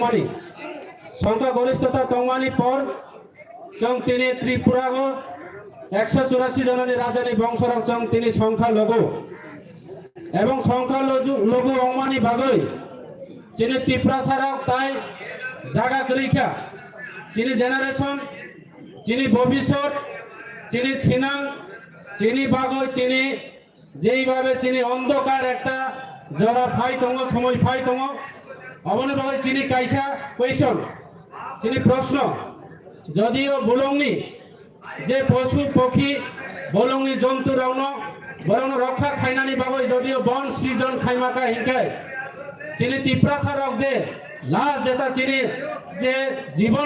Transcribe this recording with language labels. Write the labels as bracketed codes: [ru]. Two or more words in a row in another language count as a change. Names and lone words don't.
[trp] तंगमानी पर जों तिनी त्रिपुरागो 184 जननी राजानी बंशर जों तिनी संख्या लघु एवं संख्या लघु अंगमानी बागै चिनी त्रिपुरासाराव ताई जागा गैखा चिनी जेनारेशन चिनी भविष्यत चिनी थिनां चिनी बागै तिनी जेइभाबे चिनी अंधकार एकटा जरा फाइ दङ समय फाइ दङ अबनि बागै चिनी कायसा क्वेश्चन चिनी प्रश्न जदिओ बुलंनि जे पशु पक्षी बुलंनि जंतु रावनो बरनो रक्षा खायनानि बागै जदिओ बन सृजन खायमाका हिंखाय चिनी त्रिपुरासाराव जे लास्ट जेता चिनी जे जीवन